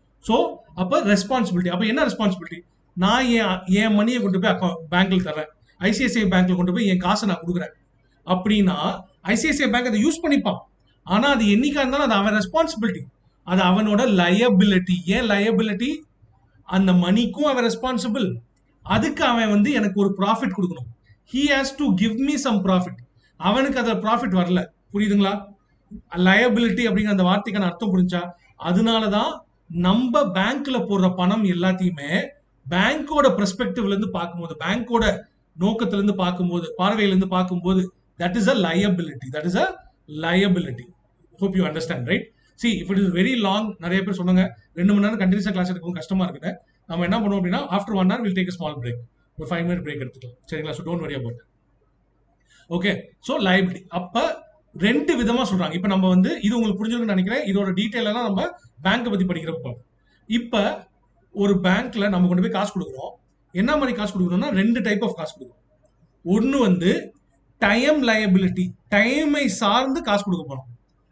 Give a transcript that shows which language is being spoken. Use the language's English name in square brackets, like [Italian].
[Tamil] So அப்ப responsibility, அப்ப என்ன ரெஸ்பான்சிபிலிட்டி? நான் என் மணியை கொண்டு போய் பேங்க்ல தர்றேன், ஐசிஐசிஐ பேங்க்ல கொண்டு போய் என் காசை நான் கொடுக்குறேன் அப்படின்னா, ஐசிஐசிஐ பேங்க் அதை யூஸ் பண்ணிப்பான். ஆனா அது என்னைக்கா இருந்தாலும் அது அவன் ரெஸ்பான்சிபிலிட்டி, அது அவனோட லயபிலிட்டி. ஏன் லயபிலிட்டி? அந்த மணிக்கும் அவன் ரெஸ்பான்சிபிள், அதுக்கு அவன் வந்து எனக்கு ஒரு ப்ராஃபிட் கொடுக்கணும். [English] he has to give me some profit. [Tamil] அவனுக்கு அதுல ப்ராஃபிட் வரல. புரியுதுங்களா? லயபிலிட்டி அப்படிங்கிற அந்த வார்த்தைக்கான அர்த்தம் புரிஞ்சா? அதனாலதான் நம்ம பேங்க்ல போடுற பணம் எல்லாத்தையுமே பேங்கோட பெர்ஸ்பெக்டிவ்ல இருந்து பார்க்கும்போது, பேங்கோட நோக்கத்துல இருந்து பார்க்கும்போது, பார்வையில இருந்து பார்க்கும்போது, [English] that is a liability, [Tamil] that is a liability. [English] hope you understand, right? see if it is very long, [Tamil] நிறைய பேர் சொன்னாங்க 2 மணி நேரம் கண்டினியூஸா கிளாஸ் எடுக்கவும் கஷ்டமா இருக்குன்னு. நம்ம என்ன பண்ணுவோம் அப்படின்னா, [English] after 1 hour we'll take a small break, [Tamil] ஒரு 5 minute break எடுத்துக்கலாம். சரிங்களா? [English] so don't worry about it. [Tamil] Okay, so liability அப்ப ரெண்டு விதமா சொல்றாங்க. இப்ப நம்ம வந்து இது உங்களுக்கு புரிஞ்சிருக்குன்னு நினைக்கிறேன். இதோட டீடைல் எல்லாம் நம்ம பேங்க் பத்தி படிக்கிறப்ப, இப்ப ஒரு பேங்க்ல நம்ம கொண்டு போய் காசு கொடுக்குறோம். என்ன மாதிரி காசு கொடுக்குறோம்னா, ரெண்டு டைப் ஆஃப் காசு கொடுக்குறோம். ஒன்னு வந்து டைம் லயபிலிட்டி, டைமை சார்ந்து காசு கொடுக்க போறோம்.